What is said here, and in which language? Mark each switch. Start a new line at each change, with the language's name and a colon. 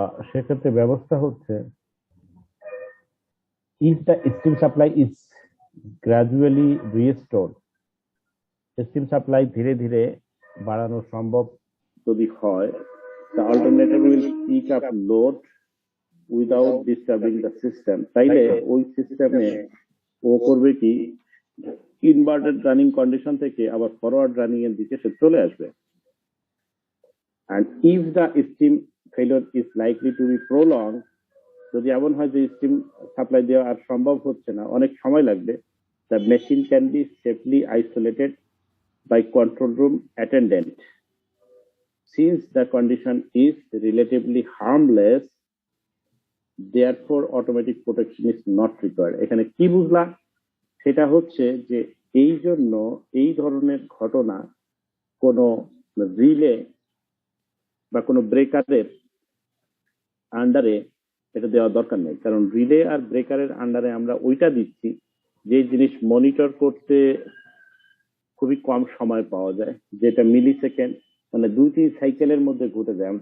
Bangla: সেক্ষেত্রে ব্যবস্থা হচ্ছে,
English: if the steam supply is gradually restored,
Bangla: steam supply ধীরে ধীরে বাড়ানো সম্ভব যদি হয়,
English: the alternator will pick up load without disturbing the system,
Bangla: তাইলে ওই সিস্টেমে ও করবে কি, ইনভার্টেড রানিং কন্ডিশন থেকে আবার ফরওয়ার্ড রানিং এর দিকে সে চলে আসবে।
English: and if the steam failure is likely to be prolonged,
Bangla: যদি এমন হয় যে স্টিম সাপ্লাই দেওয়া আর সম্ভব হচ্ছে না, অনেক সময় লাগবে,
English: the machine can be safely isolated by control room attendant. Since the condition is relatively harmless, therefore automatic protection is not required.
Bangla: এখানে কি বুঝলা? সেটা হচ্ছে যে এই জন্য এই ধরনের ঘটনা কোনো রিলে বা কোনো ব্রেকারের আন্ডারে এটা দেওয়া দরকার নেই। কারণ রিলে আর ব্রেকারের আন্ডারে আমরা ওইটা দিচ্ছি যে জিনিস মনিটর করতে খুবই কম সময় পাওয়া যায়, যেটা মিলি সেকেন্ড, মানে 2-3 সাইকেলের মধ্যে ঘটে যায়।